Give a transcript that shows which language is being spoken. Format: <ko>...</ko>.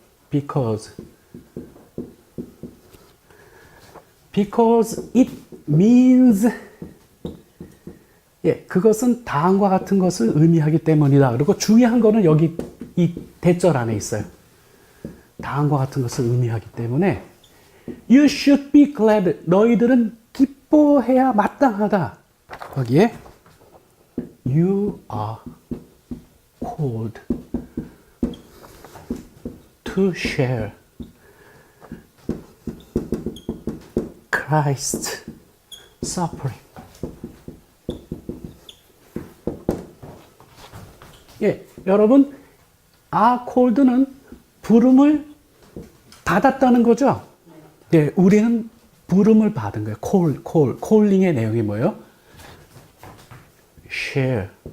<en>Because it means,</en> <ko>예, 그것은 다음과 같은 것을 의미하기 때문이다. 그리고 중요한 거는 여기 이 대절 안에 있어요. 다음과 같은 것을 의미하기 때문에</ko> <en>You should be glad.</en> <ko>너희들은 기뻐해야 마땅하다. 거기에</ko> <en>You are called to share Christ's suffering.</en> <ko>예, 여러분, are called는 부름을 받았다는 거죠? 예, 우리는 부름을 받은 거예요. calling의 내용이 뭐예요?</ko> <en>share.</en>